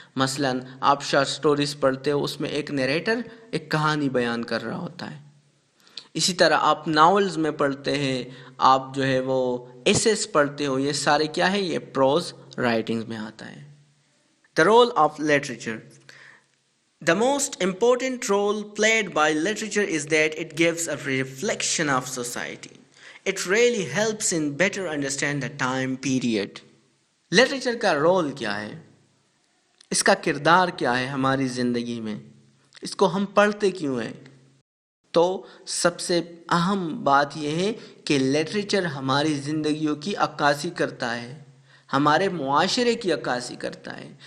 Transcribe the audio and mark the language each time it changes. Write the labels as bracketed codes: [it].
[ur] مثلا آپ short stories پڑھتے ہو، اس میں ایک نیریٹر ایک کہانی بیان کر رہا ہوتا ہے. اسی طرح آپ ناولز میں پڑھتے ہیں، آپ جو ہے وہ ایسیز پڑھتے ہو، یہ سارے کیا ہے؟ یہ پروز رائٹنگ میں آتا ہے. [en] The role of literature. The most important role played by literature is that it gives a reflection of society. It really helps in better understand the time period. [ur] Literature کا role کیا ہے؟ اس کا کردار کیا ہے ہماری زندگی میں؟ اس کو ہم پڑھتے کیوں ہیں؟ تو سب سے اہم بات یہ ہے کہ لٹریچر ہماری زندگیوں کی عکاسی کرتا ہے، ہمارے معاشرے کی عکاسی کرتا ہے.